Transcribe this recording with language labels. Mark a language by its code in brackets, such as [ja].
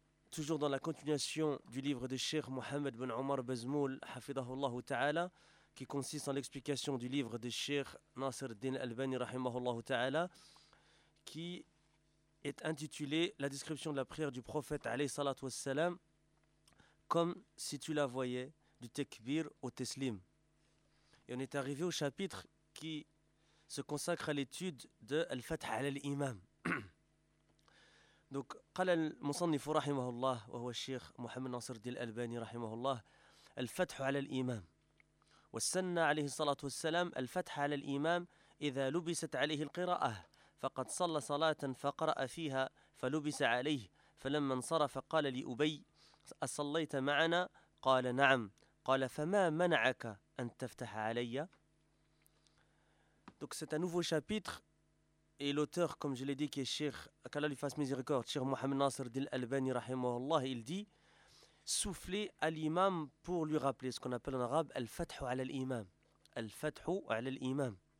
[fr] toujours dans la continuation du livre de Cheikh Mohamed Ben Omar Bezmoul, Hafidahullahu Ta'ala, qui consiste en l'explication du livre de Cheikh Nasser Din Albani, Rahimahullahu Ta'ala, qui est intitulé « La description de la prière du prophète, alayhi salatu wassalam, comme si tu la voyais, du tekbir au teslim ». Et on est arrivé au chapitre qui se consacre à l'étude de « Al-Fath ala l'imam ». [ar] دوك قال المصنف رحمه الله وهو الشيخ محمد ناصر الدين الألباني رحمه الله الفتح على الإمام والسنة عليه الصلاة والسلام الفتح على الإمام إذا لبست عليه القراءة فقد صلى صلاة فقرأ فيها فلبس عليه فلما انصرف قال لأبي أصليت معنا قال نعم قال فما منعك أن تفتح علي دوك [fr] c'est un nouveau chapitre. Et l'auteur, comme je l'ai dit, qui est Cheikh, qu'Allah lui fasse miséricorde, Cheikh Mohamed Nasser Din Albani, rahimahullah, il dit souffler à l'imam pour lui rappeler ce qu'on appelle en arabe Al-Fathu ala l'imam. Al-Fathu ala l'imam.